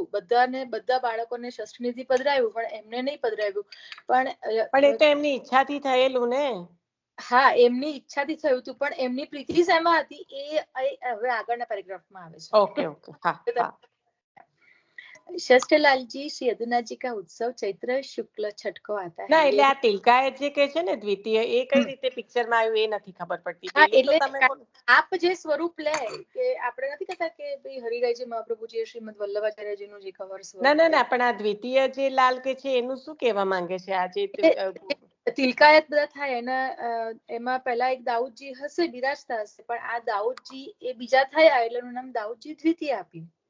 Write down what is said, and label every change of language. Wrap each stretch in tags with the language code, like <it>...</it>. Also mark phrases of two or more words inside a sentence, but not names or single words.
<gu>બધા બાળકોને ષષ્ઠ નિધિ પધરાવ્યું પણ એમને નહીં પધરાવ્યું. પણ એ તો એમની ઈચ્છાથી થયેલું ને. હા, એમની ઈચ્છાથી થયું હતું, પણ એમની પ્રીતિ શેમાં હતી એ હવે આગળના પેરેગ્રાફમાં આવે છે. ઓકે, હા.</gu> <hi>शस्त्रलालजी, श्री यदुनाथ जी का उत्सव चैत्र शुक्ल छठ को आता</hi> <gu>ના</gu> <hi>है।</hi> <gu>એટલે આ તિલકાયત જે કે છે ને દ્વિતીય એ કઈ રીતે પિક્ચરમાં આવ્યું એ નથી ખબર પડતી. હા, પેલું તો એટલે તમે બોલો. આપ જે સ્વરૂપ લે કે આપણે નથી કહેતા કે ભાઈ હરિરાયજી મહાપ્રભુજી શ્રીમદ વલ્લભાચાર્યજીનું જે કવર સ્વરૂપ ના ના ના પણ આ દ્વિતીય જે લાલ કે છે એનું શું કહેવા માંગે છે આ જે તિલકાયત બધા થાય એના એમાં પહેલા એક દાઉદજી હશે, બિરાજતા હશે, પણ આ દાઉદજી એ બીજા થયા એટલે એનું નામ દાઉદજી દ્વિતીય આપ્યું.</gu>